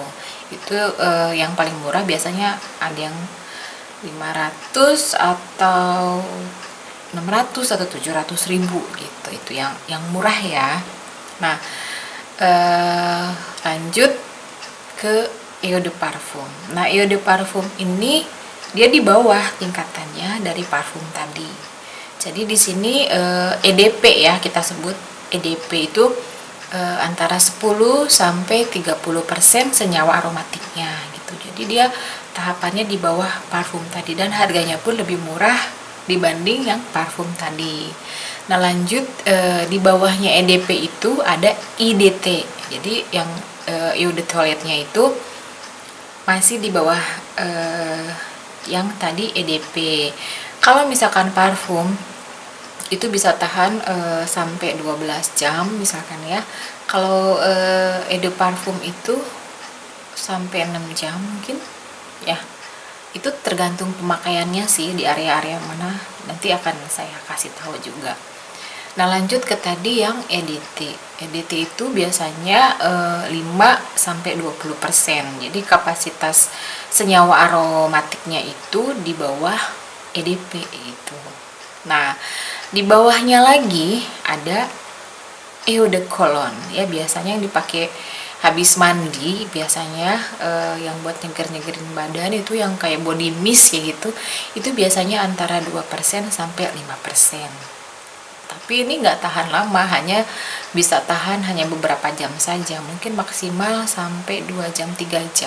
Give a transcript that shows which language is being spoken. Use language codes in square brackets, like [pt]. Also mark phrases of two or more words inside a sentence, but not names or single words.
[id] Itu yang paling murah biasanya ada yang 500 atau 600 atau 700 ribu gitu. Itu yang murah ya. Nah, lanjut ke [fr] eau de parfum. [id] Nah, [fr] eau de parfum [id] ini dia di bawah tingkatannya dari parfum tadi. Jadi di sini EDP ya, kita sebut EDP itu antara 10 sampai 30% senyawa aromatiknya gitu. Jadi dia tahapannya di bawah parfum tadi dan harganya pun lebih murah dibanding yang parfum tadi. Nah, lanjut di bawahnya EDP itu ada IDT. Jadi yang [fr] eau de toilette- [id] nya itu masih di bawah yang tadi EDP. Kalau misalkan parfum itu bisa tahan sampai 12 jam misalkan ya. Kalau [fr] eau de parfum [id] itu sampai 6 jam mungkin ya. Itu tergantung pemakaiannya sih, di area-area mana nanti akan saya kasih tahu juga. Nah, lanjut ke tadi yang EDT. EDT itu biasanya 5 sampai 20%. Jadi kapasitas senyawa aromatiknya itu di bawah EDP gitu. Nah, di bawahnya lagi ada [fr] eau de cologne [id] ya, biasanya yang dipakai habis mandi, biasanya yang buat nyeger-nyegerin badan itu yang kayak [en] body mist [id] kayak gitu, itu biasanya antara 2% sampai 5%. Tapi ini nggak tahan lama, hanya bisa tahan hanya beberapa jam saja, mungkin maksimal sampai 2 jam 3 jam.